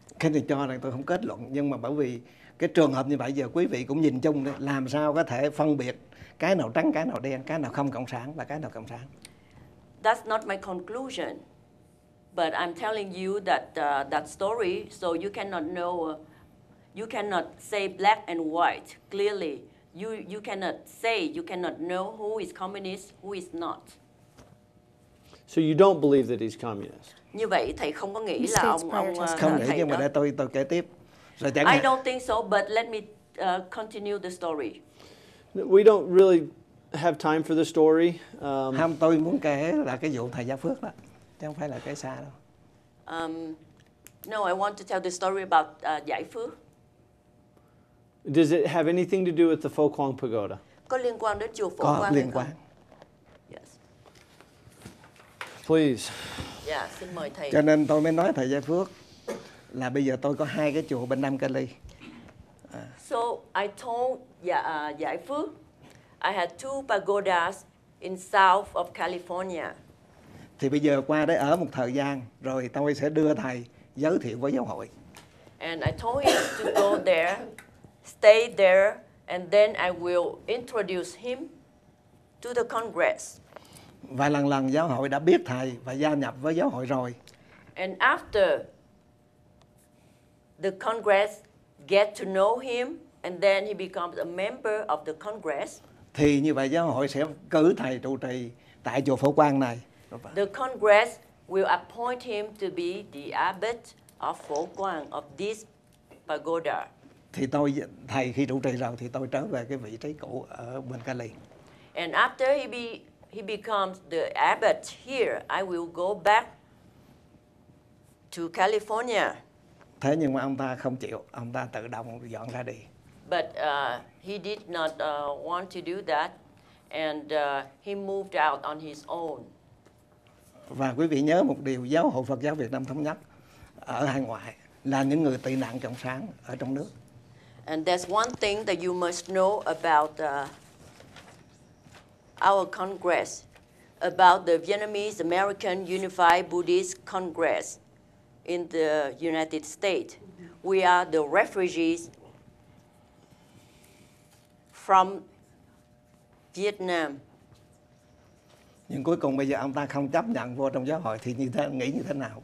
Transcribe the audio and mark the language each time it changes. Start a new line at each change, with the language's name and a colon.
Vietnamese: Cái này cho rằng tôi không kết luận, nhưng mà bởi vì cái trường hợp như vậy giờ quý vị cũng nhìn chung đấy, làm sao có thể phân biệt cái nào trắng, cái nào đen, cái nào không cộng sản và cái nào cộng sản.
English: That's not my conclusion, but I'm telling you that that story, so you cannot know, you cannot say black and white clearly. You cannot say, you cannot know who is communist, who is not. So you don't believe that he's communist?
Vietnamese: Như vậy thầy không có nghĩ là ông Không nghĩ, thầy nhưng mà đó. để tôi kể tiếp. Rồi
English: I don't think so, but let me continue the story. We don't really have time for the story.
Vietnamese: Không, tôi muốn kể là cái vụ thầy Gia Phước đó, chứ không phải là cái xa đâu.
English: No, I want to tell the story about Giải Phước. Does it have anything to do with the Phổ Quang Pagoda?
Vietnamese: Có liên quan đến chùa Phổ Có Quang liên quan.
English: Yes. Please.
Vietnamese: Yeah, xin mời thầy. Cho nên tôi mới nói thầy Gia Phước là bây giờ tôi có 2 cái chùa bên Nam Cali.
English: So I told Giải Phước I had 2 pagodas in south of California.
Vietnamese: Thì bây giờ qua đấy ở một thời gian rồi tôi sẽ đưa thầy giới thiệu với giáo hội.
English: And I told him to go there, stay there, and then I will introduce him to the Congress.
Vietnamese: Và lần giáo hội đã biết thầy và gia nhập với giáo hội rồi.
English: And after the Congress get to know him, and then he becomes a member of the Congress.
Vietnamese: Thì như vậy giáo hội sẽ cử thầy trụ trì tại chùa Phổ Quang này.
English: The Congress will appoint him to be the abbot of Phổ Quang of this pagoda.
Vietnamese: Thì thầy khi trụ trì rồi thì tôi trở về cái vị trí cũ ở bên Cali.
English: And after he becomes the abbot here, I will go back to California.
Vietnamese: Thế nhưng mà ông ta không chịu, ông ta tự động dọn ra đi.
English: But he did not want to do that, and he moved out on his own.
Vietnamese: Và quý vị nhớ một điều, Giáo hội Phật giáo Việt Nam Thống Nhất ở hải ngoại là những người tị nạn cộng sản ở trong nước.
English: And there's one thing that you must know about our Congress, about the Vietnamese American Unified Buddhist Congress in the United States. We are the refugees from Vietnam.
Vietnamese: Nhưng cuối cùng bây giờ ông ta không chấp nhận vô trong giáo hội thì nghĩ như thế nào?